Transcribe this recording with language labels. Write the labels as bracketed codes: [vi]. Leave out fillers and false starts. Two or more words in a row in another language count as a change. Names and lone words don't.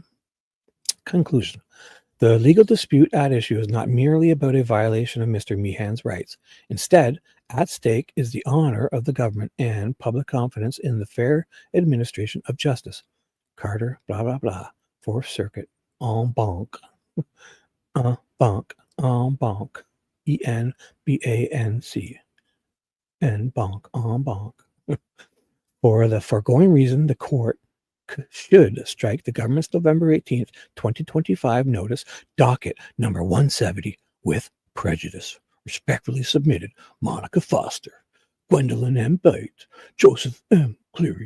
[en] Conclusion. The legal dispute at issue is not merely about a violation of Mr. Meehan's rights. Instead, at stake is the honor of the government and public confidence in the fair administration of justice. Carter, blah, blah, blah. Fourth Circuit, en banc. En banc, en banc. ENBANC. En banc, en banc. For the foregoing reason, the court should strike the government's November 18th, 2025 notice, docket number 170, with prejudice. Respectfully submitted, Monica Foster, Gwendolyn M. Bate, Joseph M. Cleary.